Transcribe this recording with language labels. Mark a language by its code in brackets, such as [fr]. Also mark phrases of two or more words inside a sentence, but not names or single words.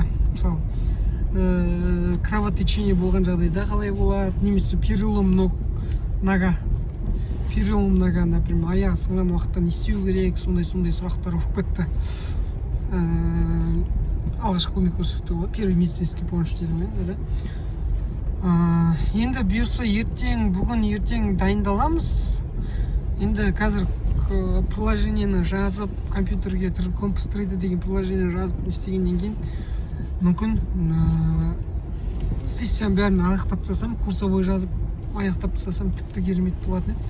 [kk] Мысалы, кровотечение болған жағдайда қалай болады, немесе [ru] перелом нога, например, [kk] аяғы сынған уақытта не істеу керек, сондай сұрақтар болып кетті. Алғашқы көмек көрсетті ғой, [ru] первый медицинский помощь [kk] дедім енді, [ru] да. [kk] Енді бұйырса бүгін ертең дайындаламыз. Енді қазір приложениені жазып, компьютерге компостриді деген приложение жазып істегеннен кейін мүмкін сессияның бәрін аяқтап тастасам, курсовой жазып аяқтап тастасам тіпті керемет болатын еді.